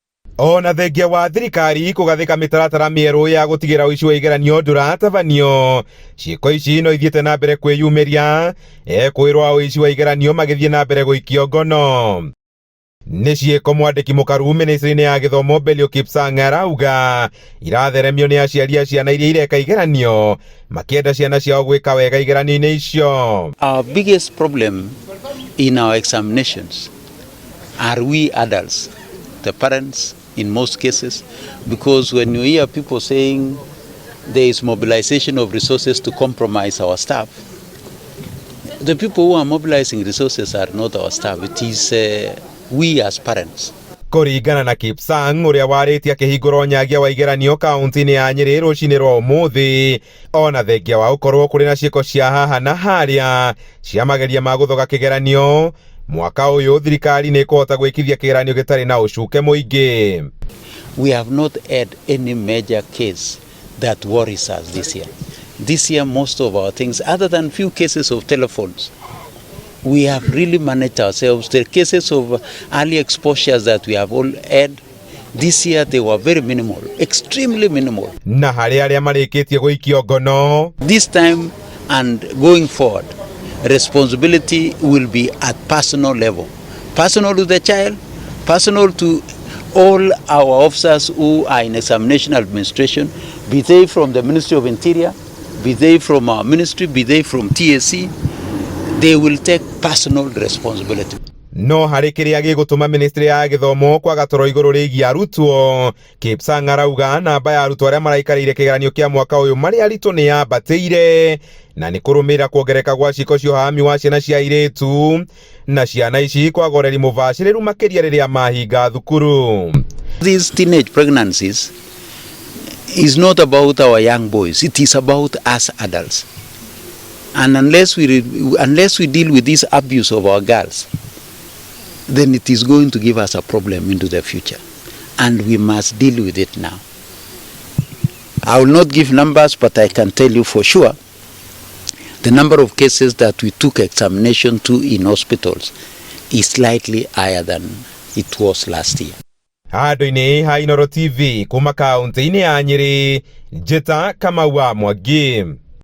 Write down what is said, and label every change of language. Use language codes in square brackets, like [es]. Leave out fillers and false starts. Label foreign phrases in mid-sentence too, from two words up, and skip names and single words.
[ki] Ona thengia wa thirikari kũgathĩka mĩtaratara mĩerũ ya gũtigĩra ũici wa igeranio ndũratabanio, ciĩko ici no ithiĩte na mbere kwĩyumĩria, ekwĩrwo ũici wa igeranio magĩthiĩ na mbere gũikio ngono. Nĩ ciĩko mwandĩki mũkaru ministry-inĩ ya gĩthomo Belio Kipsang arauga iratheremio nĩ aciari a ciana iria ireka igeranio makĩenda ciana ciao gwĩka wega igeranio-inĩ icio. [en] Our biggest problem in our examinations are we adults, the parents in most cases, because when you hear people saying there is mobilization of resources to compromise our staff, the people who are mobilizing resources are not our staff, it is we as parents. [ki] Kũringana na Kipsang ũrĩa warĩtie akĩhingũra ũnyagia wa igeranio kaunti-inĩ ya Nyeri rũcinĩ rwa ũmũthĩ, ona thengia wa gũkorwo kũrĩ na ciĩko cia haha na harĩa cia mageria ma gũthoga kĩgeranio, mwaka ũyũ thirikari nĩ ĩkũhota gwĩkithia kĩgeranio gĩtarĩ na ũcuke mũingĩ. [en] We have not had any major case that worries us this year. This year most of our things, other than few cases of telephones, we have really managed ourselves. The cases of early exposures that we have all had this year, they were very minimal, extremely minimal. [ki] Na harĩ arĩa marĩkĩtie gũikio ngono, [en] this time and going forward, responsibility will be at personal level. Personal to the child, personal to all our officers who are in examination administration, be they from the Ministry of Interior, be they from our ministry, be they from TSC, they will take personal responsibility. [ki] No harĩ kĩrĩa gĩgũtũma ministry ya gĩthomo kwaga toro igũrũ rĩgiĩ arutwo, Kipsang arauga namba ya arutwo arĩa maraikarĩire kĩgeranio kĩa mwaka ũyũ marĩ aritũ nĩ yambatĩire, na nĩ kũrũmĩrĩra kuongereka gwa ciĩko cia ũhami wa ciana cia airĩtu, na ciana ici kwaga ũreri mũbacĩrĩru makĩria rĩrĩa mahinga thukuru. [en] These teenage pregnancies is not about our young boys, it is about us adults. And unless we deal with this abuse of our girls, then it is going to give us a problem into the future. And we must deal with it now. I will not give numbers, but I can tell you for sure, the number of cases that we took examination to in hospitals is slightly higher than it was last year. [ki] Handũ-inĩ ha Inooro TV kuma kaunti-inĩ ya Nyeri, njĩta Kamau wa Mwangi.